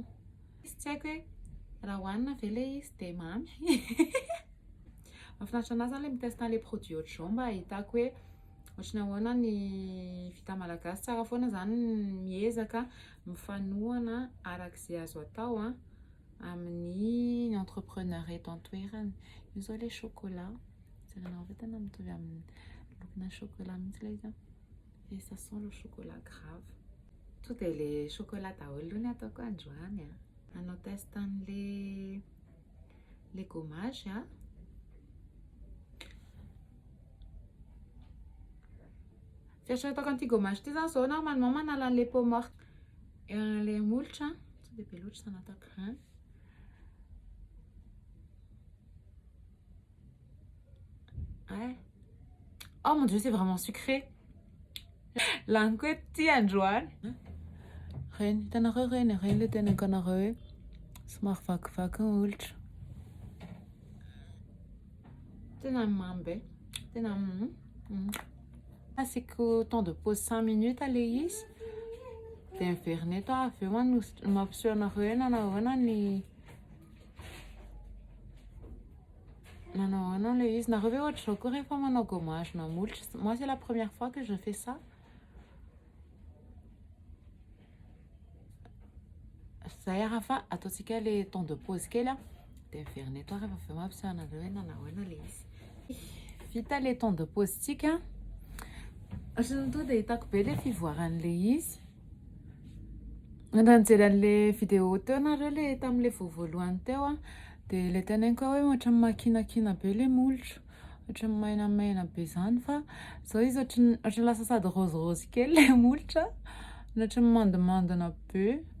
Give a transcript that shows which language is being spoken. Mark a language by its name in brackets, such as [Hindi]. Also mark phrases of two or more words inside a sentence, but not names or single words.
[Malagasy] Tsy haiko hoe raha hoanina ve le izy de mamy mahafinaritra anahy zany le mitesta le produit ohatran'izao mba hitako hoe ohatrany ahoana ny vita malagasy, tsara foana zany miezaka mifanohana arak'izay azo atao amin'ny entrepreneur eto an-toerana. Io zao le chocolat, jerenao ve tena mitovy amin'ny lokona chocolat mihitsy le izy [French] et ça sent le chocolat grave. [Malagasy] To de le chocolat daholo ny ataoko androany anao test an'le gommage Fieritreretako an'ity gommage ty zany zao normalement manala an'le [French] peau morte [Malagasy] le molotra, tsy de be loatra sana ataoko [French] oh mon dieu c'est vraiment sucré. [Malagasy] Laniko ty androany reny, hitanareo reny le teneniko anareo hoe somary vakivaky ny olotra, tena mamy be, tena asiko [French] temps de pause [Malagasy] 5 minutes le izy de miverina eto avy eo mampiseho anareo nanao ahoana le izy. Nareo ve ohatra zao koa rehefa manao gommage na molotra? [French] Moi c'est la première fois que je fais ça. [Malagasy] Zay fa ataotsika le [French] temps de pause [Malagasy] kely de miverina eto rehefa avy eo mampiseho anareo hoe nanao ahoana le izy. Vita le [French] temps de pause [Malagasy] tsika, ohatrany to de hitako be le fivoaran'le izy. Nijery an'le vidéo teo nareo le tam'le voalohany teo de le teneniko hoe ohatrany makinakina be le molotra, ohatrany mainamaina be zany fa zao izy ohatrany lasa sady rose kely le molotra, ohatrany mandimandina be.